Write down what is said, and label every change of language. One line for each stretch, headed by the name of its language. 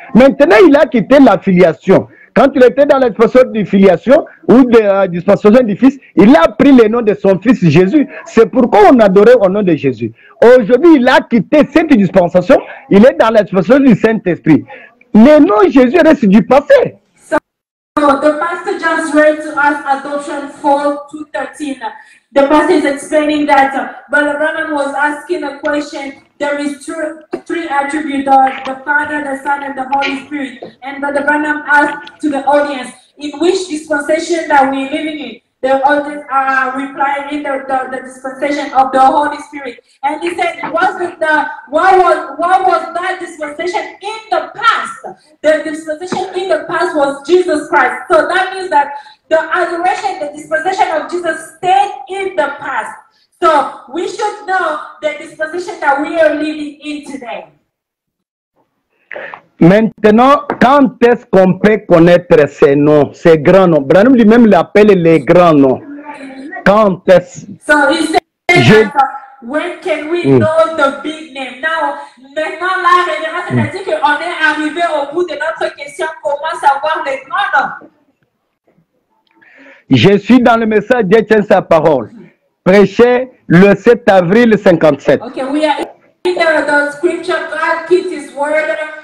French: Maintenant, il a quitté la filiation. Quand il était dans la dispensation de filiation ou de la dispensation du Fils, il a pris le nom de son Fils Jésus. C'est pourquoi on adorait au nom de Jésus. Aujourd'hui, il a quitté cette dispensation. Il est dans la dispensation du Saint-Esprit. Le nom Jésus reste du passé.
English: So the pastor just read to us adoption 4:213. The pastor is explaining that Brother Branham was asking a question. There is three attributes, the Father, the Son, and the Holy Spirit. And Brother Branham asked to the audience, in which dispensation that we're living in? The audience replied in the dispensation of the Holy Spirit. And he said, what was that dispensation in the past? The dispensation in the past was Jesus Christ. So that means that the adoration, the dispensation of Jesus stayed in the past. So we should know the dispensation that we are living in today.
French: Maintenant, quand est-ce qu'on peut connaître ces noms, ces grands noms? Branham lui-même l'appelle les grands noms. Quand est-ce?
English: So he said when can we know the big name?
French: Now, maintenant là, révérend, c'est-à-dire qu'on est arrivé au bout de notre question, comment savoir les grands noms? Je suis dans le message Dieu tient sa parole. Prêché le 7 avril 57.
English: Okay, we are in the scripture, God keeps his word.